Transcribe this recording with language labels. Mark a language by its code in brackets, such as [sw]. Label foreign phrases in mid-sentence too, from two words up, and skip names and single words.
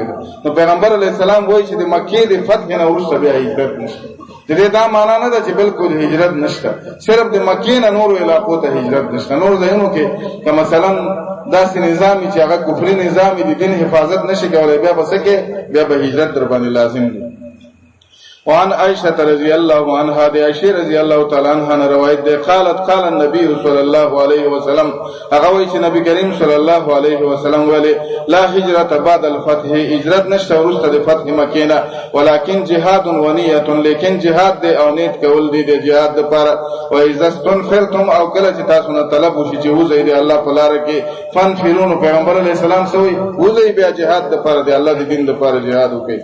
[ps] نو پیغمبر علی السلام وایي چې د مکه د فتح نه ورسته بیا هجرت نشته. دې دا معنا نه ده چې بالکل هجرت نشته صرف د مکه نه نور علاقو ته هجرت نشته. نور ځایونو کې که مثلا داسې نظام چې هغه کفري نظام دی دین حفاظت نشي کولای بیا بسکه بیا به هجرت در باندې لازم دی. [ar] وعن عائشة رضی الله عنها [ps] دی عائشہ [ar] رضی الله تعالی عنها [ps] روایت دی [ar] قالت قال النبي صلی الله علیه وسلم [ps] هغه وایي چې نبی کریم [ar] صلی الله علیه وسلم [ps] ویلي [ar] لا هجرت بعد الفتح [ps] هجرت نشته ورسته د فتح مکه نه [ar] ولکن جهاد و نیت [ps] لیکن جهاد دی او نیت کول دی د جهاد لپاره. [ar] و اذا استنفرتم [ps] او کله چې تاسو نه طلب وشي چې وځي دی الله په لار کې فانفرون پیغمبر علیه السلام سوی وځي بیا جهاد لپاره دی الله د دین لپاره جهاد وکړي.